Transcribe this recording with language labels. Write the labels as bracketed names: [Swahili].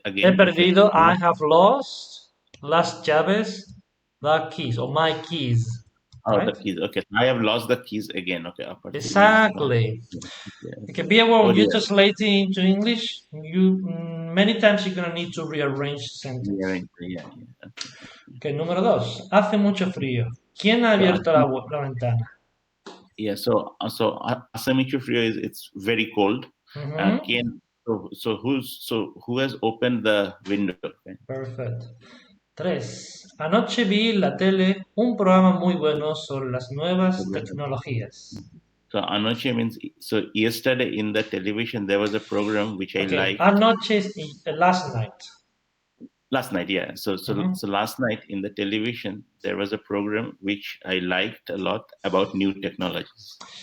[Spanish] He perdido, [English] okay. I have lost, [Spanish] las llaves, [English] the keys, or my keys. Oh, right? The keys. Okay, I have lost the keys again. Okay, Exactly. Okay, be aware when you're translating into English, many times you're gonna need to rearrange sentence. Yeah. [Spanish] Okay, número 2. Hace mucho frío. ¿Quién ha abierto la ventana? [English] Yeah, so [Spanish] hace mucho frío [English] is it's very cold. Who has opened the window? Okay? Perfect. 3. [Spanish] Anoche vi en la tele un programa muy bueno sobre las nuevas tecnologías. [English] So anoche means so yesterday in the television there was a program which I liked. Anoche is last night. Last night, yeah. So last night in the television there was a program which I liked a lot about new technologies.